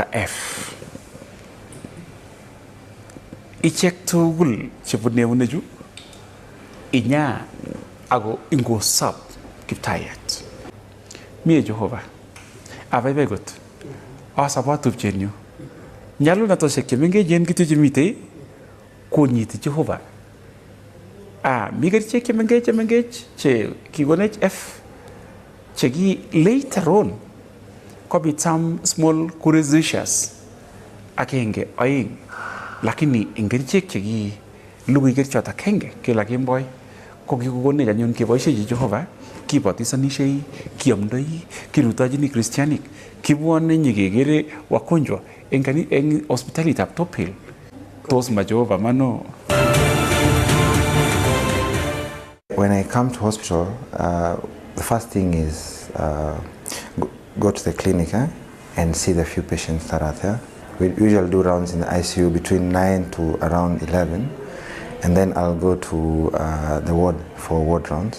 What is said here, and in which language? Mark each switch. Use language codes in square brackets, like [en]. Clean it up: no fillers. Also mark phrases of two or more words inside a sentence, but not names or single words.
[kln] F ichek tugul chebune uneju inya ako ingosop kiptayat mie Jehova abaibai kot asaba tupchenyu nyalunatoshek chemengechen kityo chemite konyiti Jehova mi kerichek chemengech che kikonech F cheki [en] later on [kln] kobit [en] some small curations [kln] akenge aeng lakini eng kerichek cheki lugui kerichot akenge kila kemboi ko kikokonech anyun keboishechi Jehova kibotisanishei kiamdoi kirutojini Christianik kibwone nyikekere wagonjwa eng hospitalitab Top Hill tos ma Jehova mano. [en] When I come to hospital, the first thing is go to the clinic and see the few patients that are there. We usually do rounds in the ICU between 9 to around 11, and then I'll go to the ward for ward rounds.